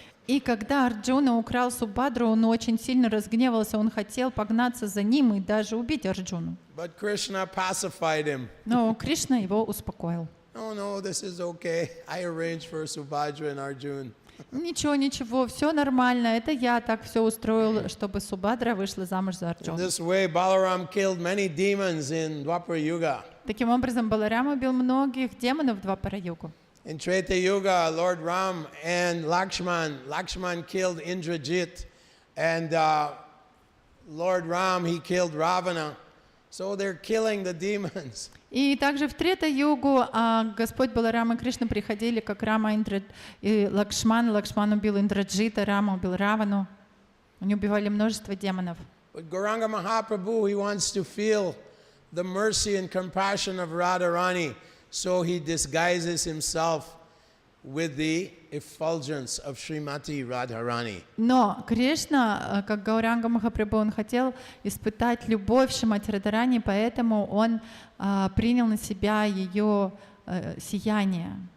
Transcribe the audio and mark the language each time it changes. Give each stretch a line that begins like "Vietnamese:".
Russian: И когда Арджуна украл Субхадру, он очень сильно разгневался, он хотел погнаться за ним и даже убить Арджуну.
English: But Krishna pacified him.
Russian: Но Кришна его успокоил.
English: No, this is okay. I arranged for Subhadra and Arjuna.
Russian: Ничего, все нормально. Это я так все устроил, чтобы Субхадра вышла замуж за Арджуну.
English: This way, Balaram killed many demons in Dwapara Yuga.
Russian: Таким образом, Баларам убил многих демонов в Двапара-югу.
English: In Treta Yuga, Lord Ram and Lakshman killed Indrajit, and Lord Ram, he killed Ravana. So they're killing the demons.
Russian: И также в Трета-югу Господь Баларам и Кришна приходили, как Рама и Лакшман. Лакшман убил Индраджита, Рама убил Равану. Они убивали множество демонов.
English: But Gauranga Mahaprabhu, he wants to feel the mercy and compassion of Radharani, so he disguises himself with the effulgence of Srimati Radharani.
Russian: Но Кришна, как Гауранга Махапрабху, он хотел испытать любовь Шримати Радхарани, поэтому он принял на себя ее сияние.